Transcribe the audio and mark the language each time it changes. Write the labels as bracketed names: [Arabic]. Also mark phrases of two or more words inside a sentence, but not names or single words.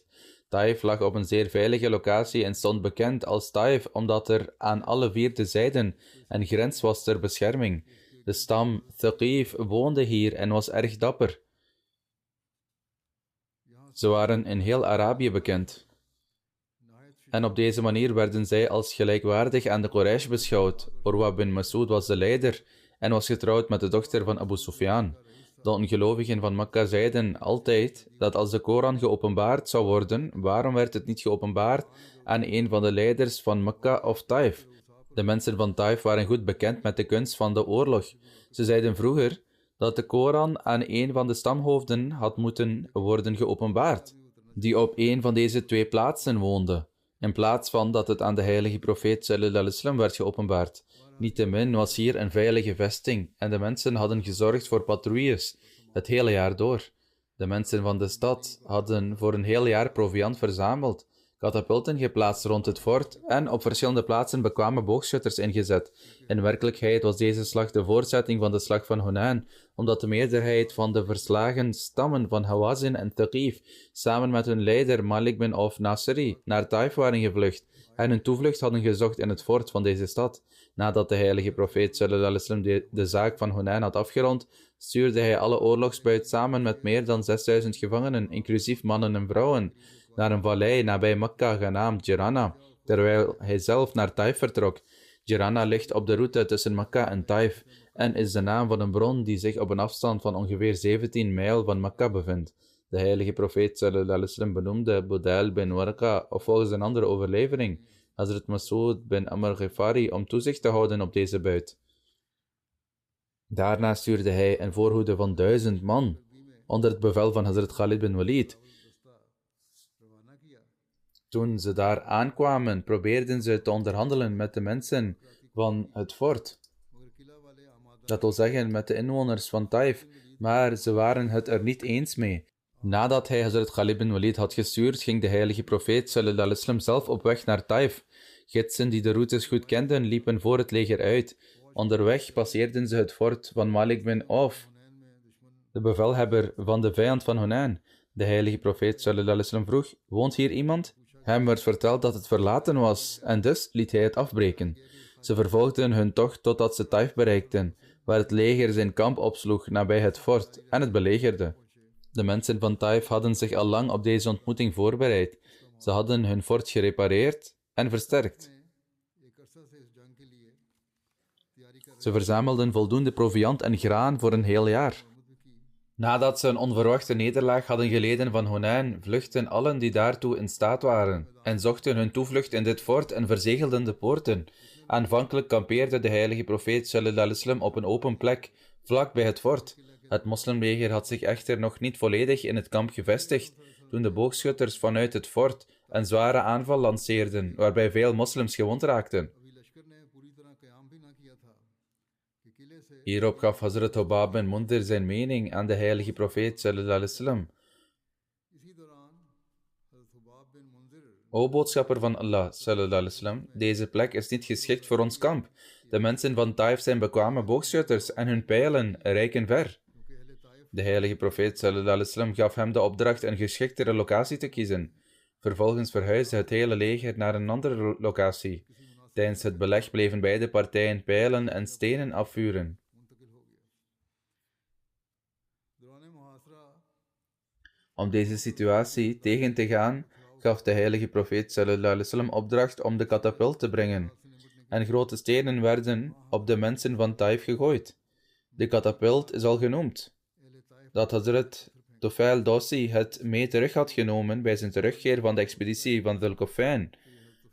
[Dutch] Taif lag op een zeer veilige locatie en stond bekend als Taif omdat er aan alle 4 zijden een grens was ter bescherming. De stam Thaqif woonde hier en was erg dapper. Ze waren in heel Arabië bekend. En op deze manier werden zij als gelijkwaardig aan de Quraysh beschouwd. Urwa bin Mas'ud was de leider en was getrouwd met de dochter van Abu Sufyan. De ongelovigen van Mekka zeiden altijd dat als de Koran geopenbaard zou worden, waarom werd het niet geopenbaard aan een van de leiders van Mekka of Taif? De mensen van Taif waren goed bekend met de kunst van de oorlog. Ze zeiden vroeger dat de Koran aan een van de stamhoofden had moeten worden geopenbaard, die op een van deze 2 plaatsen woonde, in plaats van dat het aan de heilige profeet [Arabic] صلى الله عليه وسلم [Dutch] werd geopenbaard. Niettemin was hier een veilige vesting en de mensen hadden gezorgd voor patrouilles het hele jaar door. De mensen van de stad hadden voor een heel jaar proviand verzameld, katapulten geplaatst rond het fort en op verschillende plaatsen bekwame boogschutters ingezet. In werkelijkheid was deze slag de voortzetting van de slag van Hunain, omdat de meerderheid van de verslagen stammen van Hawazin en Thaqif samen met hun leider Malik bin Auf Nasri naar Taif waren gevlucht en hun toevlucht hadden gezocht in het fort van deze stad. Nadat de heilige profeet [Arabic] صلى الله عليه وسلم [Dutch] de zaak van Hunain had afgerond, stuurde hij alle oorlogsbuit samen met meer dan 6000 gevangenen, inclusief mannen en vrouwen, naar een vallei nabij Mekka genaamd Jirana, terwijl hij zelf naar Taif vertrok. Jirana ligt op de route tussen Mekka en Taif en is de naam van een bron die zich op een afstand van ongeveer 17 mijl van Mekka bevindt. De heilige profeet [Arabic] صلى الله عليه وسلم [Dutch] benoemde Budail bin Warqa, of volgens een andere overlevering, Hazrat Mas'ud bin Amr Ghifari, om toezicht te houden op deze buit. Daarna stuurde hij een voorhoede van 1000 man, onder het bevel van Hazrat Khalid bin Walid. Toen ze daar aankwamen, probeerden ze te onderhandelen met de mensen van het fort. Dat wil zeggen, met de inwoners van Taif, maar ze waren het er niet eens mee. Nadat hij Hazrat Khalid bin Walid had gestuurd, ging de heilige profeet [Arabic] صلى الله عليه وسلم [Dutch] zelf op weg naar Taif. Gidsen die de routes goed kenden, liepen voor het leger uit. Onderweg passeerden ze het fort van Malik bin Auf, de bevelhebber van de vijand van Hunain. De heilige profeet [Arabic] صلى الله عليه وسلم [Dutch] vroeg: woont hier iemand? Hem werd verteld dat het verlaten was, en dus liet hij het afbreken. Ze vervolgden hun tocht totdat ze Taif bereikten, waar het leger zijn kamp opsloeg nabij het fort en het belegerde. De mensen van Taif hadden zich al lang op deze ontmoeting voorbereid. Ze hadden hun fort gerepareerd en versterkt. Ze verzamelden voldoende proviand en graan voor een heel jaar. Nadat ze een onverwachte nederlaag hadden geleden van Hunain, vluchtten allen die daartoe in staat waren en zochten hun toevlucht in dit fort en verzegelden de poorten. Aanvankelijk kampeerde de heilige profeet [Arabic] صلى الله عليه وسلم [Dutch] op een open plek, vlak bij het fort. Het moslimleger had zich echter nog niet volledig in het kamp gevestigd, toen de boogschutters vanuit het fort een zware aanval lanceerden, waarbij veel moslims gewond raakten. Hierop gaf Hazrat Hubab bin Mundir zijn mening aan de heilige profeet [Arabic] صلى الله عليه وسلم. [Dutch] O boodschapper van Allah [Arabic] صلى الله عليه وسلم, [Dutch] deze plek is niet geschikt voor ons kamp. De mensen van Taif zijn bekwame boogschutters en hun pijlen reiken ver. De heilige profeet [Arabic] صلى الله عليه وسلم [Dutch] gaf hem de opdracht een geschiktere locatie te kiezen. Vervolgens verhuisde het hele leger naar een andere locatie. Tijdens het beleg bleven beide partijen pijlen en stenen afvuren. Om deze situatie tegen te gaan, gaf de heilige profeet [Arabic] صلى الله عليه وسلم [Dutch] opdracht om de katapult te brengen, en grote stenen werden op de mensen van Taif gegooid. De katapult is al genoemd. Dat Hazrat Tufail Dossi het mee terug had genomen bij zijn terugkeer van de expeditie van Dhul Qufain.